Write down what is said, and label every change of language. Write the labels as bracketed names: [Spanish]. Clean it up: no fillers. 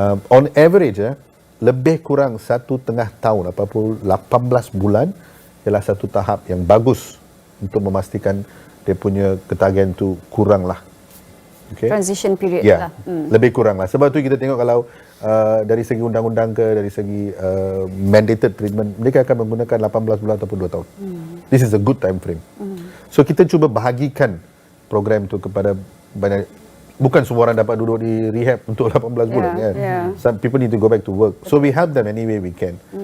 [English] On average [Malay] lebih kurang 1.5 tahun, 18 bulan ialah satu tahap yang bagus untuk memastikan dia punya ketagihan tu kurang lah. [English] Transition period lah. [Malay] Lebih kurang lah. Sebab tu kita tengok kalau dari segi undang-undang ke, dari segi mandated treatment, mereka akan menggunakan 18 bulan ataupun 2 tahun. [English] This is a good time frame. [Malay] So kita cuba bahagikan program tu kepada banyak. Bukan semua orang dapat duduk di rehab untuk 18 bulan kan. [English] Some people need to go back to work. So we help them any way we can.